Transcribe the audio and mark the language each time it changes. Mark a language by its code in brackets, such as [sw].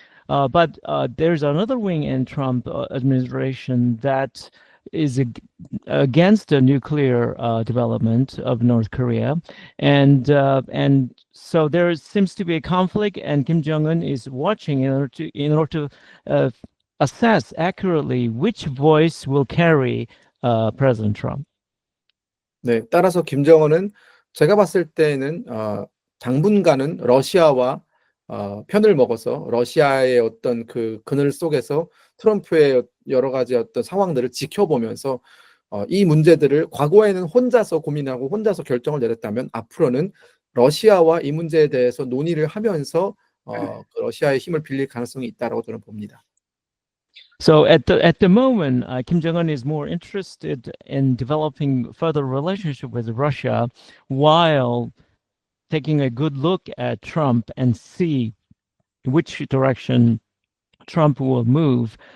[en] But there's another wing in Trump administration that is against the nuclear development of North Korea, and so there seems to be a conflict, and Kim Jong-un is watching in order to assess accurately which voice will carry President Trump. [ko] 네, 따라서 김정은은 제가 봤을 때는 당분간은 러시아와 편을 먹어서 러시아의 어떤 그 그늘 속에서 트럼프의 여러 가지 어떤 상황들을 지켜보면서 이 문제들을 과거에는 혼자서 고민하고 혼자서 결정을 내렸다면 앞으로는 러시아와 이 문제에 대해서 논의를 하면서 그 러시아의 힘을 빌릴 가능성이 있다라고 저는 봅니다. [en] So at the moment, Kim Jong-un is more interested in developing further relationship with Russia, while taking a good look at Trump and see which direction Trump will move.